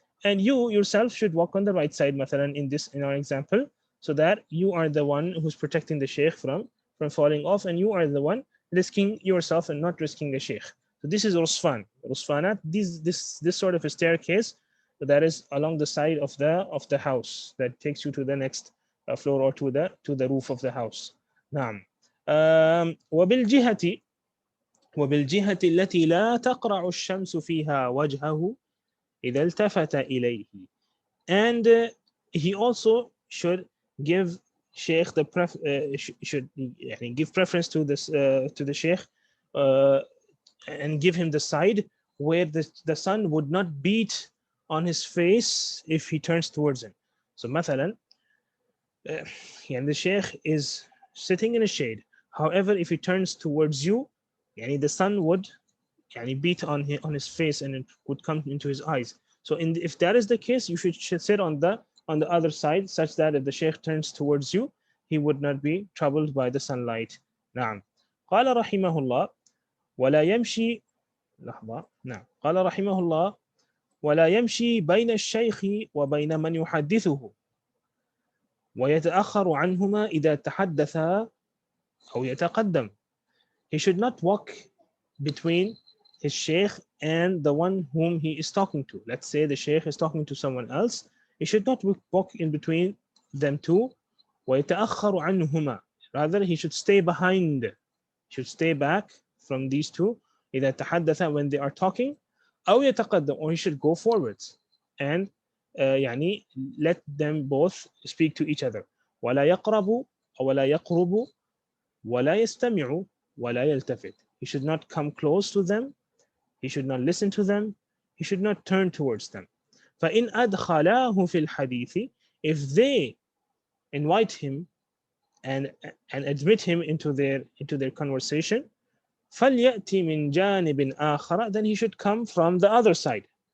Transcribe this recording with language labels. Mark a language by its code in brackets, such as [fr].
[en] And you yourself should walk on the right side, مثلا in our example, so that you are the one who's protecting the shaykh from falling off, and you are the one risking yourself and not risking the shaykh. So this is rusfan. Rusfanat, this sort of a staircase that is along the side of the house that takes you to the next floor, or to the roof of the house. [ar] نعم. وبالجهة التي لا تقرع الشمس فيها وجهه إذا التفت إليه. [en] And he also should give shaykh should give preference to the shaykh, and give him the side where the sun would not beat on his face if he turns towards him. So مثلا the shaykh is sitting in a shade. However, if he turns towards you, the sun would beat on his face, and it would come into his eyes. So if that is the case, you should sit on the other side, such that if the shaykh turns towards you, he would not be troubled by the sunlight. [ar] نعم. قال رحمه الله ولا يمشي لحظة. نعم. قال رحمه الله ولا يمشي بين الشيخ وبين من يحدثه. ويتأخر عنهما إذا تحدثا أو يتقدم. [en] He should not walk between his shaykh and the one whom he is talking to. Let's say the shaykh is talking to someone else. He should not walk in between them two. [ar] ويتأخر عنهما. [en] Rather, he should stay behind. He should stay back from these two. [ar] إذا تحدث, [en] when they are talking. [ar] أو يتقدم, [en] or he should go forwards and يعني let them both speak to each other. [ar] ولا يقرب ولا يقرب ولا يستمع ولا يلتفت. [en] He should not come close to them. He should not listen to them. He should not turn towards them. [ar] فإن أدخلاه في الحديث, [en] if they invite him and admit him into their conversation, [ar] فليأتي من جانب آخر, [en] then he should come from the other side.